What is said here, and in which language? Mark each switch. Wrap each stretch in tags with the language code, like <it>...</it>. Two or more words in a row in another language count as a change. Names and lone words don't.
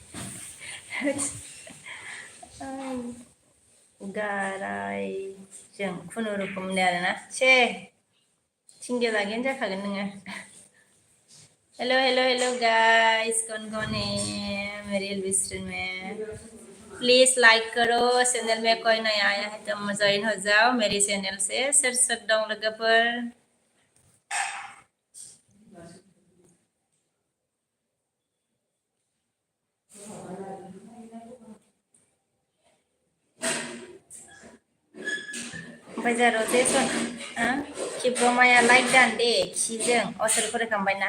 <brx>गारायजों खुनुरुखुम होनदों आरोना से सिंगेल आगैयानो जाखागोन नोङो</brx> <hi>हेलो हेलो हेलो गाइस कौन है मेरे एलबी स्ट्रीम में प्लीज लाइक करो चैनल में कोई नया आया है तो ज्वाइन हो जाओ मेरी चैनल से</hi> <brx>सोर सोर दं लोगोफोर ओमफ्राय जोंहा रजेसन खिब्रमाया लाइक दान दे खिजों असोर फरायखांबायना</brx>